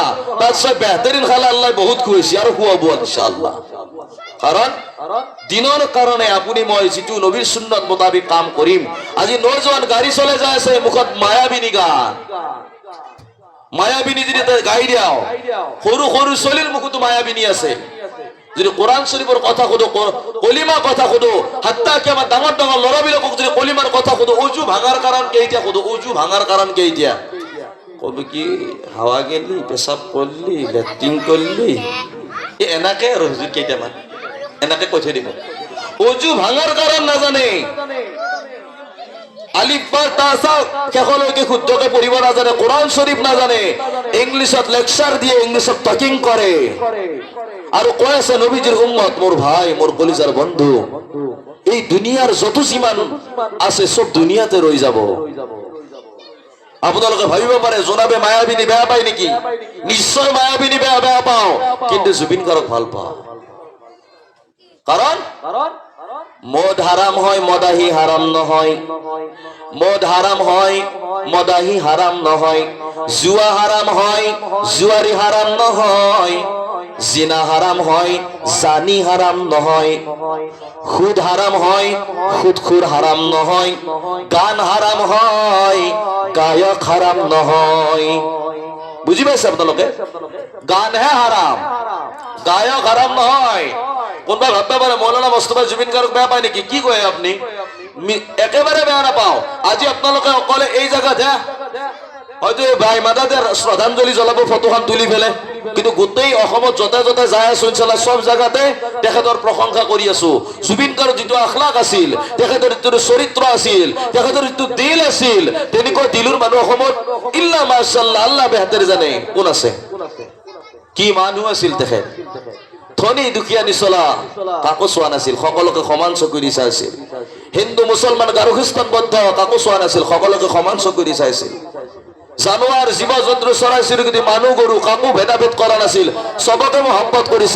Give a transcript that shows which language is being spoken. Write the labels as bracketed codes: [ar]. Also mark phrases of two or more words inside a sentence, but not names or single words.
[as] তাৰপিছত বেহতৰিন খালে আল্লাহ বহুত খুৱাইছে আৰু খুৱাব ইনশাআল্লাহ। কাৰণ দিনৰ কাৰণে আপুনি মই যিটো নবীৰ সুন্নত মোতাবিক কাম কৰিম। আজি নজৱান গাড়ী চলাই যাই আছে, মুখত মায়াবিনী গান, মায়াবিনী যদি গাই দিয়াও, সৰু সৰু ছোৱালীৰ মুখতো মায়াবিনী আছে। যদি কোরআন শরীফের কথা খুদো, কলিমা কথা খুদো, হাত্তা কি আমার ডাঙর ডাঙর লড়াবিলাকক যদি কলিমার কথা খুদো, অজু ভাঙার কারণ কেইটা খুদো, অজু ভাঙার কারণ কেইটা কবি কি হাওয়া গেলি, পেশাব করলি, লেট্রিন করলি, এনাকে আর হুজুর কেইটামান এনাকে কৈ থৈ দিব। অজু ভাঙার কারণ না জানে, আলিফ বা তাসা শেষলৈকে শুদ্ধকে পঢ়িব নাজানে, কোরআন শরীফ নাজানে, ইংলিশত লেকচার দিয়ে ইংলিশত টকিং করে আৰু কৈ আছে নবীজিৰ উম্মত, মোৰ ভাই, মোৰ কলিজাৰ বন্ধু, এই দুনিয়াৰ যত যিমান আছে সব দুনিয়াতে ৰৈ যাব। আপোনালোকে ভাবিব পাৰে জনাবে মায়াবিনী বেয়া পায় নেকি? নিশ্চয় মায়াবিনী বেয়া বেয়া পাওঁ, কিন্তু জুবিন গাৰ্গক ভাল পাওঁ। কাৰণ মদ হারাম হয়, মদাহি হারাম নহয়, মদ হারাম হয়, মদাহি হারাম নহয়, জুয়া হারাম হয়, জুয়ারি হারাম নহয়, জিনা হারাম হয়, জানি হারাম নহয়, সুদ হারাম হয়, সুদখোর হারাম নহয়, গান হারাম হয়, গায়ক হারাম নহয়। বুঝি পাইছে আপোনালোকে? গানহে হারাম, গায়ক হারাম নহয়। কোনবা ভাববা পারে মৌলানা মোস্তফা জুবিন গার্গ বেয়া পায় নেকি? কি কয় আপনি? একেবারে বেয়া নাপাও। আজি আপোনালোকে অকলে এই জায়গাত হয়তো ভাই মাদাদের শ্রদ্ধাঞ্জলি জ্বলাব, ফটোখন তুলি ফেলে, কিন্তু গোটেই অসমত যতে যতে যাই আছো ইনশাআল্লাহ সব জায়গাতে তেখেতৰ প্ৰশংসা কৰি আছো। জুবিন গাৰ্গৰ যিটো আখলাক আছিল, তেখেতৰ যিটো চৰিত্ৰ আছিল, তেখেতৰ যিটো দিল আছিল, তেনেকুৱা দিলৰ মানুহ অসমত [ar] إلا ما شاء الله [as] আল্লাহ বেহতৰ জানে কোন আছে। কি মানুহ আছিল তেখেত, ধনী দুখীয়া নিচলা কাকো চোৱা নাছিল, সকলোকে সমান চকু দি চাইছিল। হিন্দু মুছলমান গাৰো খ্ৰীষ্টান বৌদ্ধ কাকো চোৱা নাছিল, সকলোকে সমান চকু দি চাইছিল। জানোৱাৰ জীৱ জন্তু চৰাই চিৰিকটি মানুহ গৰু কাকো ভেদাভেদ কৰা নাছিল, চবকে মহব্বত কৰিছিল।